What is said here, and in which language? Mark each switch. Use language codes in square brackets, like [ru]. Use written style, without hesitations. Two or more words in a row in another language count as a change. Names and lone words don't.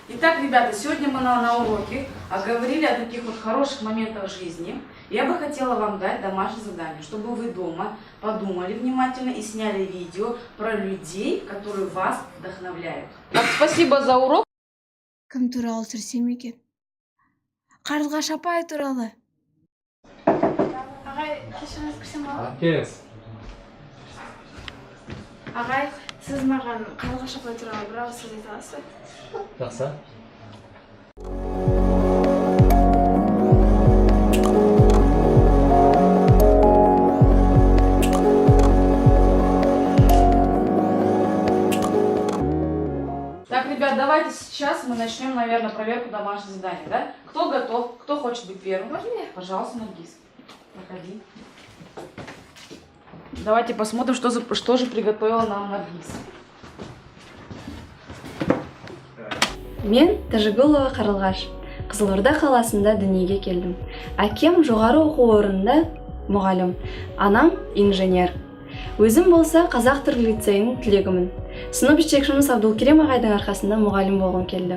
[ru] Итак, ребята, сегодня мы на уроке говорили о таких вот хороших моментах жизни. Я бы хотела вам дать домашнее задание, чтобы вы дома подумали внимательно и сняли видео про людей, которые вас вдохновляют. Так, спасибо за урок. [kk] Кім туралы түсірсем екен? Қарлығаш апай туралы. Ағай, кешіріңіз кірсем болады? Кез. Ағай, сіз маған Қарлығаш апай туралы бір ауыз сөз айта аласыз ба? Жақсы. [ru] Так, ребят, давайте сейчас мы начнем, наверное, проверку домашних заданий, да? Кто готов? Кто хочет быть первым? Можно я? Пожалуйста, Наргиз. Проходи. Давайте посмотрим, что же приготовила нам Наргиз. [kk] Мен Тажигулова Қарлығаш. Қызылорда қаласында дүниеге келдім. Әкем жоғары оқу орнында мұғалім, анам инженер. Өзім болса қазақ тілі лицейінің түлегімін. Сынып жетекшіміз Абдулкерем ағайдың арқасында мұғалім болғым келді.